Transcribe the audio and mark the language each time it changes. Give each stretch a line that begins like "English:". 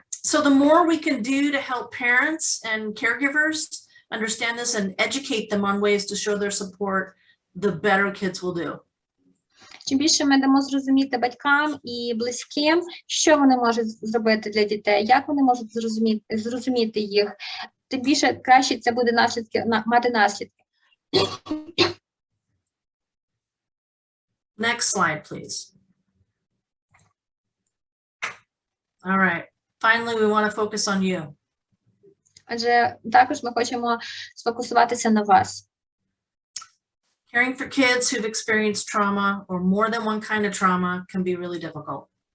English: So the more we can do to help parents and caregivers understand this and educate them on ways to show their support, the better kids will do.
Ukrainian: Чим більше ми дамо зрозуміти батькам і близьким, що вони можуть зробити для дітей, як вони можуть зрозуміти їх, тим більше краще це буде мати наслідки.
English: Next slide, please. All right. Finally, we want to focus on you.
Ukrainian: Адже також ми хочемо сфокусуватися на вас.
English: Caring for kids who've experienced trauma or more than one kind of trauma can be really difficult.